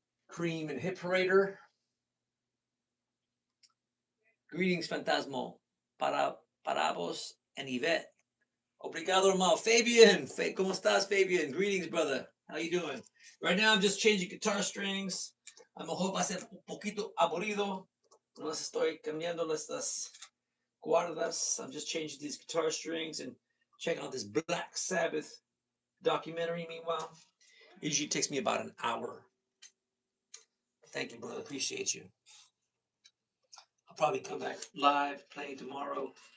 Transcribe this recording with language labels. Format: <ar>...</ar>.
<en>Cream and Hit Parader. Greetings, Fantazzmo.</en> <es>Para vos</es> <en>and Yvette.</en> <pt>Obrigado,</pt> <es>hermano.</es> <en>Fabian.</en> <es>¿Cómo estás, Fabian?</es> <en>Greetings, brother. How you doing? Right now, I'm just changing guitar strings.</en> <es>A lo mejor va a ser un poquito aburrido. No las estoy cambiando estas cuerdas.</es> <en>I'm just changing these guitar strings and checking out this Black Sabbath documentary. Meanwhile, it usually takes me about an hour. Thank you, brother. Appreciate you. I'll probably come back live playing tomorrow.</en>